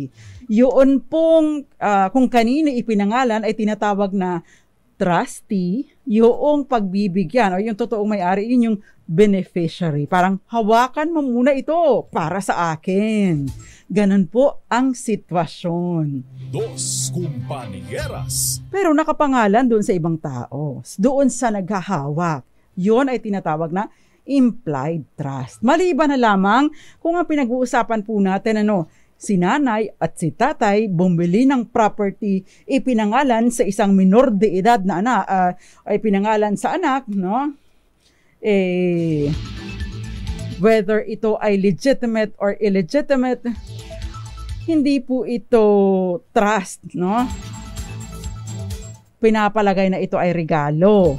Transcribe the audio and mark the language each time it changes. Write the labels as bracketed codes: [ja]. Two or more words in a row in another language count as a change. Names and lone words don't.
[tl] Yun pong kung kanino ipinangalan ay tinatawag na trustee, yung pagbibigyan o yung totoong may-ari, yun yung beneficiary. Parang hawakan mo muna ito para sa akin. Ganun po ang sitwasyon. [es] Dos Compañeras. [tl] Pero nakapangalan doon sa ibang tao, doon sa naghahawak. Yun ay tinatawag na [en] implied trust. [tl] Maliban na lamang kung ang pinag-uusapan po natin si nanay at si tatay bumili ng property, ipinangalan sa isang [es] minor de edad [tl] na anak, ay pinangalan sa anak, whether ito ay [en] legitimate or illegitimate, [tl] hindi po ito trust, Pinapalagay na ito ay regalo.